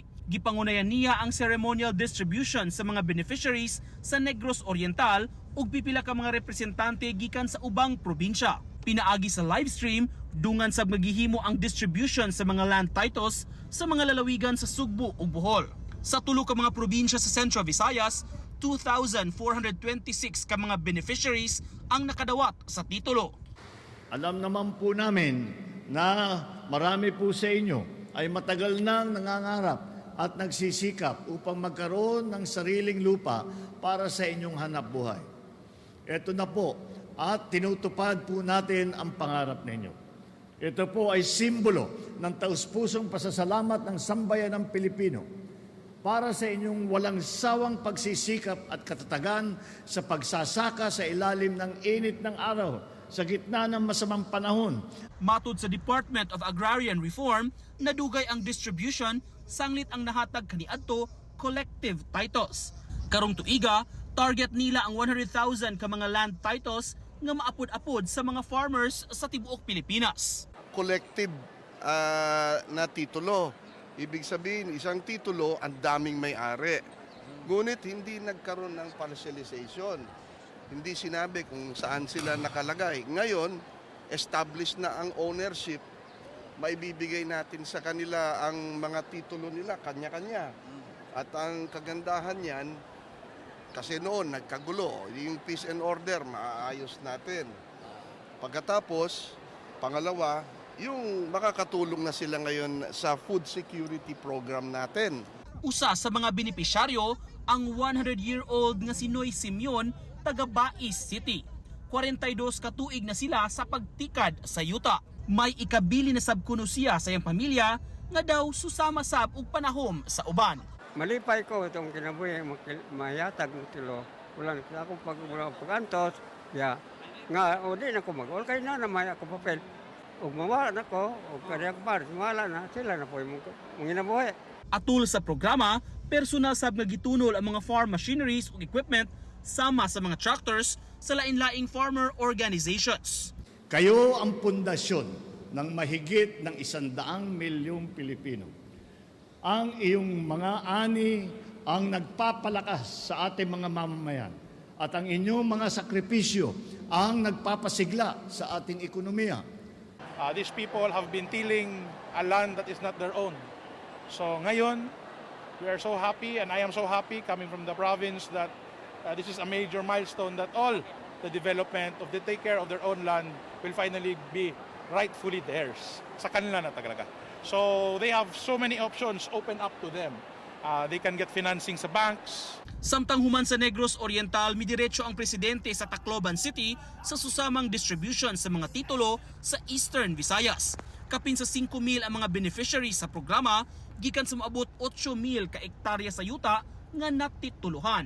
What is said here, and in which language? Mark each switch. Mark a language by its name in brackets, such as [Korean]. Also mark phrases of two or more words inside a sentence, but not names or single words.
[Cebuano] Gipangunayan niya ang ceremonial distribution sa mga beneficiaries sa Negros Oriental ug pipila ka mga representante gikan sa ubang probinsya. Pinaagi sa livestream, dungan sa maghihimo ang distribution sa mga [English] land titles [Cebuano] sa mga lalawigan sa Sugbo ug Bohol. Sa tulo ka mga probinsya sa Central Visayas, 2,426 ka mga beneficiaries ang nakadawat sa titulo. [Filipino] Alam naman po namin na marami po sa inyo ay matagal nang nangangarap at nagsisikap upang magkaroon ng sariling lupa para sa inyong hanap buhay. Ito na po at tinutupad po natin ang pangarap ninyo. Ito po ay simbolo ng taus-pusong pasasalamat ng sambayan ng Pilipino para sa inyong walang sawang pagsisikap at katatagan sa pagsasaka sa ilalim ng init ng araw sa gitna ng masamang panahon. [Cebuano] Matod sa Department of Agrarian Reform, nadugay ang distribution sanglit ang nahatag kaniadto [English] collective titles. [Cebuano] Karong tuiga, target nila ang 100,000 ka mga [English] land titles [Cebuano] nga maapod-apod sa mga farmers sa tibuok Pilipinas. [Filipino] Collective na titulo. Ibig sabihin, isang titulo, ang daming may-ari. Ngunit hindi nagkaroon ng partialization. Hindi sinabi kung saan sila nakalagay. Ngayon, established na ang ownership, maibibigay natin sa kanila ang mga titulo nila, kanya-kanya. At ang kagandahan niyan, kasi noon nagkagulo, yung [English] peace and order, [Filipino] maayos natin. Pagkatapos, pangalawa, yung makakatulong na sila ngayon sa [English] food security program [Filipino] natin. [Cebuano] Usa sa mga benepisyaryo ang 100-year-old nga si Noy Simeon taga Bais City. 42 ka tuig na sila sa pagtikad sa yuta. May ikabili na sabkuno siya sa iyang pamilya nga daw susama sab og panahom sa uban. Malipay ko itong kinabuhi, mayatag ng tilo. Wala na akong pag-antos. Yeah. Nga, o di na ko mag-all kay na may ako papel. Ug mawala na ko, ug kadiyang par, mawala na, sila na po yung ginabuhi. Atul sa programa, personal sab nga gitunol ang mga [English] farm machineries [Cebuano] ug equipment sama sa mga tractors sa lain-laing [English] farmer organizations. [Filipino] Kayo ang pundasyon ng mahigit ng 100 milyong Pilipino. Ang iyong mga ani ang nagpapalakas sa ating mga mamamayan at ang inyong mga sakripisyo ang nagpapasigla sa ating ekonomiya. [English] These people have been tilling a land that is not their own. So ngayon, we are so happy and I am so happy coming from the province that this is a major milestone that all the development of the take care of their own land will finally be rightfully theirs. [Filipino] Sa kanila na talaga. [English] So they have so many options open up to them. They can get financing sa banks. [Cebuano] Samtang human sa Negros Oriental, midiretso ang presidente sa Tacloban City sa susamang distribution sa mga titulo sa Eastern Visayas. Kapin sa 5,000 ang mga beneficiaries sa programa, gikan sa maabot 8,000 ka ektarya sa yuta nga natituluhan.